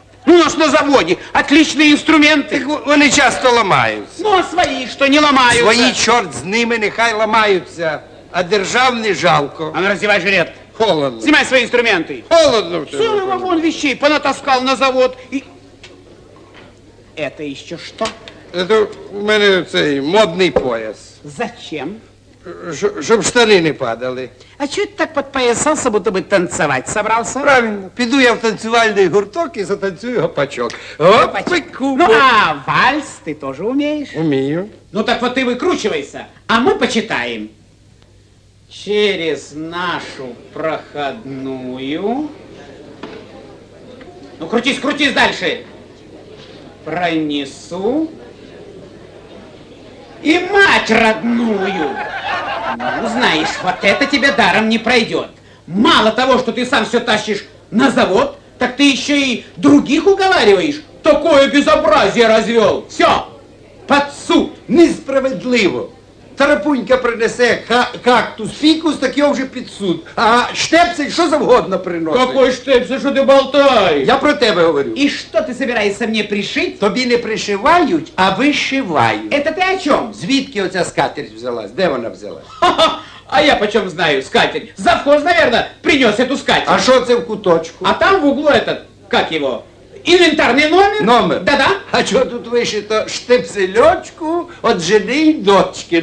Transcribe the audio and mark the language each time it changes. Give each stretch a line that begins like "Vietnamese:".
Russian: Ну, у нас на заводе отличные инструменты.
Ukrainian: Вони часто ламаються.
Russian: Ну, а свои, что не ломаются.
Ukrainian: Свої, чорт з ними, нехай ламаються, а державний жалко.
Russian: А ну, раздевай жилет. Холодно. Снимай свои инструменты. Холодно. Целый вагон вещей понатаскал на завод. И... Это еще что?
Ukrainian: Це у мене цей модний пояс.
Russian: Зачем?
Ukrainian: Щоб штани не падали.
Russian: А что ты так подпоясался, будто бы танцевать собрался? Правильно.
Ukrainian: Піду я в танцювальний гурток і затанцюю гопачок. Гопаку.
Russian: Ну, а вальс ты тоже умеешь? Умею. Ну, так вот ты выкручивайся, а мы почитаем. Через нашу проходную... Ну, крутись дальше. Пронесу. И мать родную. Ну, знаешь, вот это тебе даром не пройдет. Мало того, что ты сам все тащишь на завод, так ты еще и других уговариваешь. Такое безобразие развел. Все, под суд. Несправедливо.
Ukrainian: Тарапунька принесе кактус, фікус, так його вже під суд. А штепсель що завгодно приносить.
Russian: Какой штепсель, что ты болтаешь?
Ukrainian: Я про тебе говорю.
Russian: И что ты собираешься мне пришить?
Ukrainian: Тобі не пришивають, а вишивають.
Russian: Это ты о чем?
Ukrainian: Звідки оця скатерть взялась? Де вона взялась?
Russian: А я почем знаю, скатерть? Завхоз, наверное, принес эту скатерть.
Ukrainian: А що це в куточку?
Russian: А там в углу этот, как его, инвентарный номер. Номер? Да-да.
Ukrainian: А що тут вишито? Штепсельочку от жени й дочки.